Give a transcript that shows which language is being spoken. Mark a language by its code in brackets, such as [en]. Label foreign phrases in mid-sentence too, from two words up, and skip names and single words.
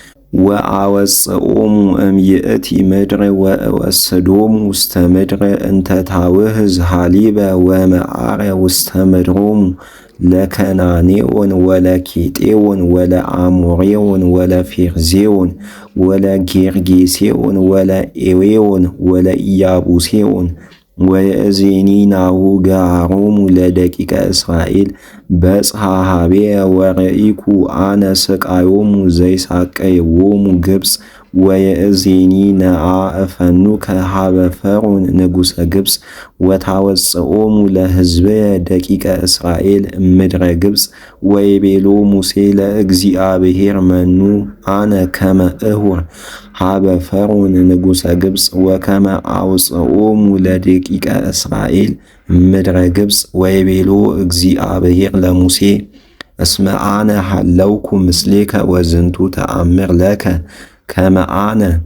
[gez] ወአወጽኦሙ እምይእቲ ምድር ወእወስዶሙ ውስተ ምድር እንተ ታውህዝ ሐሊበ ወመዓረ ውስተ ምድሮሙ ለከናኔዎን ወለኬጤዎን ወለአሞሬዎን ወለፌርዜዎን ወለጌርጌሴዎን ወለኤዌዎን ወለኢያቡሴዎን ወየእዜኒ ናሁ ገሃሮሙ ለደቂቀ እስራኤል በጽሐ ኀቤየ ወረኢኩ አነ ስቃዮሙ ዘይሳቀይዎሙ ግብፅ ወየእዜኒ ነአ እፈኑከ ኀበ ፈርዖን ንጉሠ ግብፅ ወታወጽኦሙ ለሕዝብየ ደቂቀ እስራኤል እምድረ ግብፅ ወይቤሎ ሙሴ ለእግዚአብሔር መኑ አነ ከመ እሁር ኀበ ፈርዖን ንጉሠ ግብፅ ወከመ አውጽኦሙ ለደቂቀ እስራኤል እምድረ ግብፅ ወይቤሎ እግዚአብሔር ለሙሴ እስመ አነ ሀለውኩ ምስሌከ ወዝንቱ ተአምር ለከ ከመ አነ